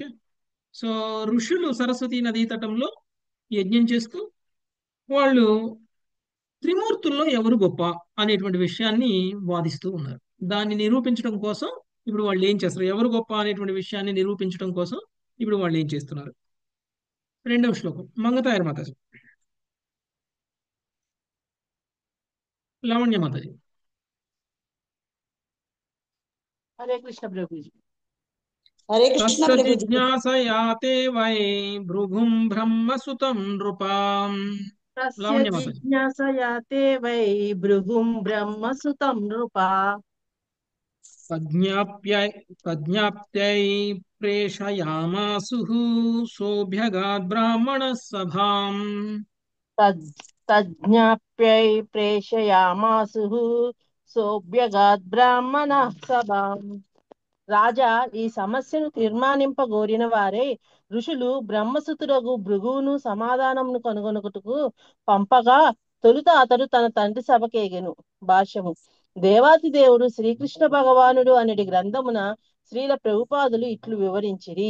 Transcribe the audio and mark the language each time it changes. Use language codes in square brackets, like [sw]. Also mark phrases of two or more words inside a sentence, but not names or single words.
[te] సో ఋషులు సరస్వతీ నదీ తటంలో యజ్ఞం చేస్తూ వాళ్ళు త్రిమూర్తుల్లో ఎవరు గొప్ప అనేటువంటి విషయాన్ని వాదిస్తూ ఉన్నారు. దాన్ని నిరూపించడం కోసం ఇప్పుడు వాళ్ళు ఏం చేస్తారు? ఎవరు గొప్ప అనేటువంటి విషయాన్ని నిరూపించడం కోసం ఇప్పుడు వాళ్ళు ఏం చేస్తున్నారు? రెండవ శ్లోకం మంగతాయర్ మాతాజీ, లావణ్య మాతాజీ. [hi] हरे कृष्ण प्रभु जी। [te] హరే కృష్ణ [sa] తస్య [te] ప్రభుజీ. [sa] జిజ్ఞాసయాతే వై భృగుం బ్రహ్మసుతం నృపాం. तस्य [te] లావణ్య మాతాజీ. [sa] जिज्ञासया ते वै भृगुं ब्रह्मसुतं नृपा తజ్ఞాప్యై తజ్ఞాప్త్యై ప్రేషయామాసుః సోభ్యగాద్ బ్రాహ్మణ సభాం. तज्ज्ञाप्यै प्रेषयामासुः सोऽभ्यगात् ब्राह्मणः सभाम्। [te] రాజా, ఈ సమస్యను తీర్మానింపగోరిన వారే ఋషులు బ్రహ్మసుతుడగు భృగువును సమాధానమును కనుగొనుటకు పంపగా తొలుత అతడు తన తండ్రి సభకేగెను. భాష్యము. దేవాతి దేవుడు శ్రీకృష్ణ భగవానుడు అనడి గ్రంథమున శ్రీల ప్రభుపాదులు ఇట్లు వివరించిరి.